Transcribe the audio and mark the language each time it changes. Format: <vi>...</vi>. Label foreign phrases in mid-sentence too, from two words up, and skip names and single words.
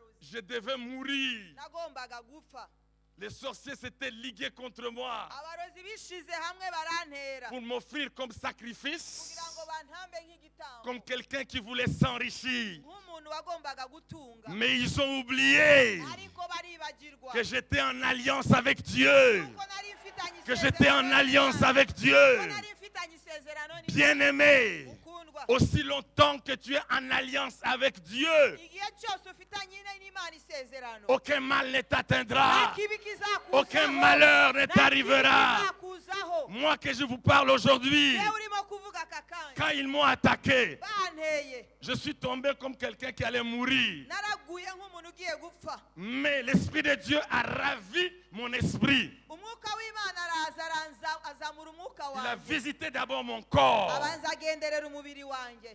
<fr>Je devais mourir.</fr> <rw>nagombaga gupfa.</rw> <fr>Les sorciers s'étaient ligués contre moi</fr> <rw>abarozi bishize hamwe barantera</rw> <fr>pour m'offrir comme sacrifice,</fr> <rw>kugira ngo bantambe nk'igitambo</rw> <fr>comme quelqu'un qui voulait s'enrichir.</fr> <rw>nk'umuntu wagombaga gutunga.</rw> <fr>Mais ils ont oublié</fr> <rw>ariko baribagirwa</rw> <fr>que j'étais en alliance avec Dieu.</fr> <rw>ko nari mfitanye</rw> <fr>Que j'étais en</fr> <rw>isezerano</rw> <fr>alliance</fr> <rw>n'Imana.</rw> <fr>avec Dieu.</fr> <rw>ko nari mfitanye isezerano n'Imana.</rw> <fr>Bien-aimé,</fr> <rw>Mukundwa,</rw> <fr>aussi longtemps que tu es en alliance avec Dieu,</fr> <rw>igihe cyose ufitanye n'Imana isezerano</rw> <fr>aucun mal ne</fr> <rw>nta</rw> <fr>t'atteindra.</fr> <rw>kibi kizakuzaho,</rw> <fr>Aucun malheur ne</fr> <rw>nta kibi</rw> <fr>t'arrivera.</fr> <rw>kizakuzaho.</rw> <fr>Moi que je vous parle aujourd'hui,</fr> <rw>Yewe urimo kuvuga aka kanya</rw> <fr>quand ils m'ont attaqué,</fr> <rw>banteye</rw> <fr>je suis tombé comme quelqu'un qui allait mourir.</fr> <rw>naraguye nk'umuntu ugiye gupfa.</rw> <fr>Mais l'Esprit de Dieu a ravi mon esprit.</fr> <rw>umwuka w'Imana araza azamura umwuka</rw> <fr>Il a</fr> <rw>wanjye</rw> <fr>visité d'abord mon corps.</fr> <rw>abanza agenderera umubiri wanjye.</rw>